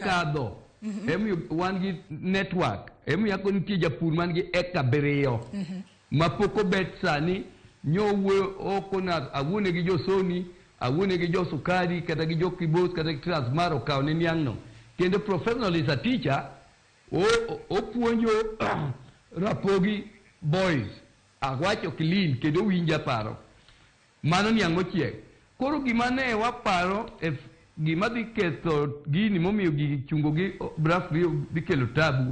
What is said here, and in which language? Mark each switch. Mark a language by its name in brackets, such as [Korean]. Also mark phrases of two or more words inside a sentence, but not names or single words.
[Luo (Kenya and Tanzania)] Osekadho. Wan gi network. Yako nitie japur man gi eka 7 ma pok obet sani nyowo oko na awune gi josoni, awune gi josukari kata gi jokibos kata gi transmar okaw ne niang' no. [English] Kendo professional is a teacher, [Luo (Kenya and Tanzania)] opuonjo Ramogi boys, agwacho clean, kendo winja paro. Mano niang' mochiek. Koro gima ne waparo, gima dhi ketho gini momiyo gigi chungo gi braf dhi kelo tabu.